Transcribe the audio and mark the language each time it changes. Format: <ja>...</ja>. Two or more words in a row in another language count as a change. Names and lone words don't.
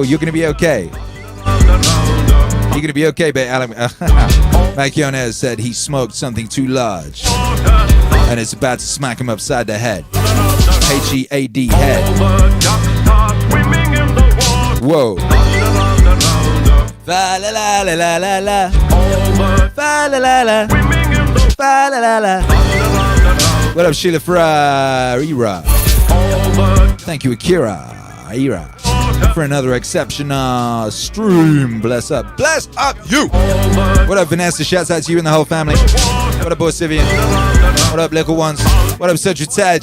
<en>You're going to be okay. You're going to be okay, baby. Macchionez said he smoked something too large. And it's about to smack him upside the head. H-E-A-D, head. Whoa. Fa la la la la la la. Fa la la la. Fa la la la. What up, Sheila Ferreira? Thank you, Akira, for another exceptional stream. Bless up you. What up, Vanessa? Shouts out to you and the whole family. What up, Borsivian? What up, little ones? What up, Central Taj?</en>